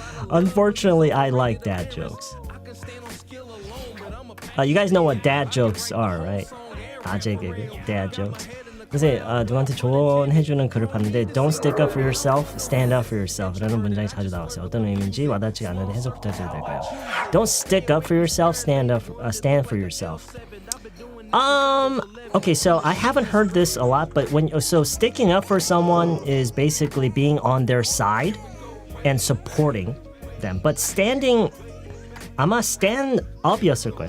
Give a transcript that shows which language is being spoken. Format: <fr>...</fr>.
<en>Unfortunately, I like dad jokes. You guys know what dad jokes are, right?</en> <ko>아재 개그,</ko> <en>dad jokes.</en> <ko>그래서 누구한테 조언해주는 글을 봤는데</ko> <en>Don't stick up for yourself,</en> <ko>stand up for yourself 라는 문장이 자주 나왔어요. 어떤 의미인지 와닿지 않는데 해석 부탁드려도 될까요?</ko> <en>Don't stick up for yourself, stand for yourself. Okay, so I haven't heard this a lot, but so sticking up for someone is basically being on their side and supporting them.</en> <ko>But 아마 stand up이었을 거예요.</ko>